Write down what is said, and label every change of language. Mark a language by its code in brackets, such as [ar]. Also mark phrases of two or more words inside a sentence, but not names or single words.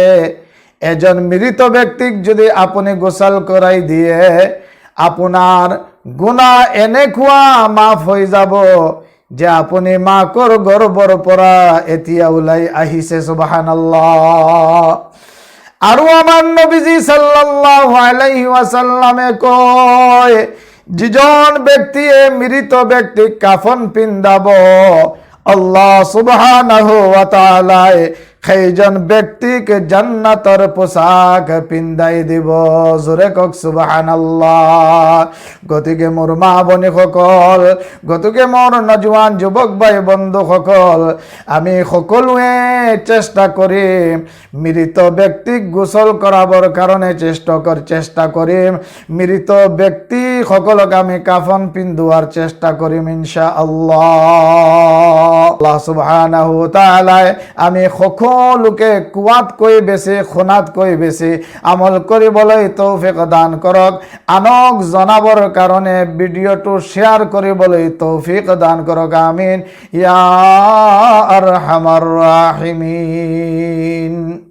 [as] এজন মৃত ব্যক্তিক যদি আপুনি গোসল কৰাই দিয়ে, আপোনাৰ গুনাহ এনেকুৱা মাফ হৈ যাব যে আপুনি মাকৰ গৰ্ভৰ পৰা এতিয়া ওলাই আহিছে। সুবহানাল্লাহ। আৰু আমাৰ নবীজি [ar] صلى الله عليه وسلم [as] কয়, যিজন ব্যক্তিয়ে মৃত ব্যক্তিক কাফন পিন্ধাব [ar] الله سبحانه وتعالى [as] সেইজন ব্যক্তিকে জান্নাতর পোশাক পিন্দাই দিব। জোরে কক সুবহানাল্লাহ। গতিকে মোর মা বনি সকল, গতিকে মোর নজওয়ান যুবক ভাই বন্ধু সকল, আমি সকলোৱে চেষ্টা কৰিম মৃত ব্যক্তিক গোসল কৰাবৰ কাৰণে চেষ্টা কৰিম। মৃত ব্যক্তি সকলক আমি কাফন পিন্ধোৱাৰ চেষ্টা কৰিম ইনশাআল্লাহ। [ar] الله سبحانه تعالى [as] আমি সকলোকে কোৱাতকৈ বেছি, শুনাতকৈ বেছি আমল কৰিবলৈ তৌফিক দান কৰক। আনক জনাবৰ কাৰণে ভিডিঅ'টো শ্বেয়াৰ কৰিবলৈ তৌফিক দান কৰক। [ar] آمين يا أرحم الراحمين.